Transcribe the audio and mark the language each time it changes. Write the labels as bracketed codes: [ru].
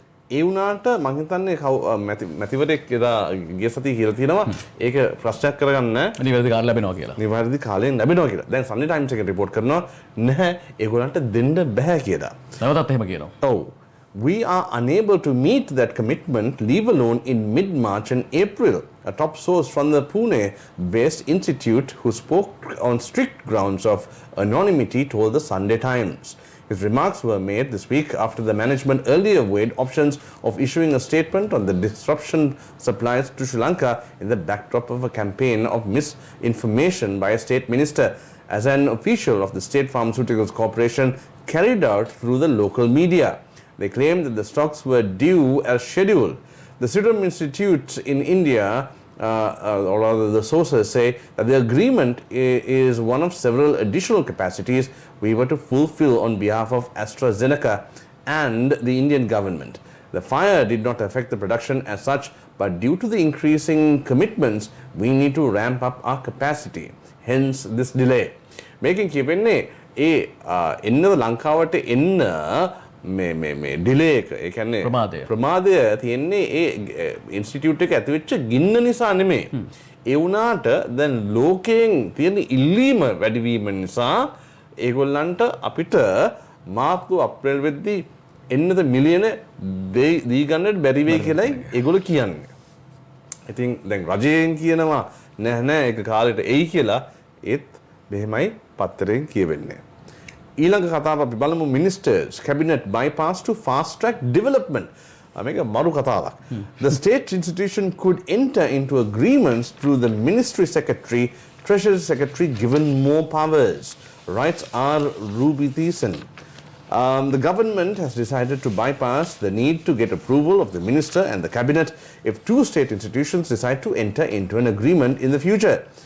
[si] ඒ වුණාට මම හිතන්නේ මැතිවරයෙක් එදා ගිය සතියේ කියලා තියෙනවා ඒක ප්‍රශ්නයක් කරගන්න නිවැරදි කාලය ලැබෙනවා කියලා. නිවැරදි කාලයෙන් ලැබෙනවා කියලා. දැන් Sunday Times එකේ report කරනවා නැහැ ඒගොල්ලන්ට දෙන්න බෑ කියලා. නැවතත් එහෙම කියනවා. ඔව්. [en] We are unable to meet that commitment, leave alone in mid-March and April, a top source from the Pune-based institute who spoke on strict grounds of anonymity told the Sunday Times. His remarks were made this week after the management earlier weighed options of issuing a statement on the disruption supplies to Sri Lanka in the backdrop of a campaign of misinformation by a state minister, as an official of the State Pharmaceuticals Corporation carried out through the local media. They claimed that the stocks were due as scheduled. The Serum Institute in India, or rather the sources say that the agreement is one of several additional capacities we were to fulfill on behalf of AstraZeneca and the Indian government. The fire did not affect the production as such, but due to the increasing commitments, we need to ramp up our capacity. Hence this delay. [si] Making kipenne enna Lankawate enna මේ delay එක ඒ කියන්නේ ප්‍රමාදය තියෙන්නේ ඒ institute එක ඇති වෙච්ච ගින්න නිසා නෙමෙයි. ඒ වුණාට දැන් ලෝකයෙන් තියෙන ඉල්ලීම වැඩි වීම නිසා ඒගොල්ලන්ට අපිට මාර්තු අප්‍රේල් වෙද්දී එන්නද මිලියන දී ගන්නට බැරි වෙයි කියලායි ඒගොල්ලෝ කියන්නේ. ඉතින් දැන් රජයෙන් කියනවා නෑ ඒක කාලෙට එයි කියලා ඒත් මෙහෙමයි පත්තරෙන් කියවෙන්නේ. ඊළඟ කතාව අපි බලමු [en] ministers cabinet bypass to fast track development. [si] මේක මරු කතාවක්. [en] The state institution could enter into agreements through the ministry secretary, treasury secretary given more powers, writes R. Ruby Thiessen. The government has decided to bypass the need to get approval of the minister and the cabinet if two state institutions decide to enter into an agreement in the future.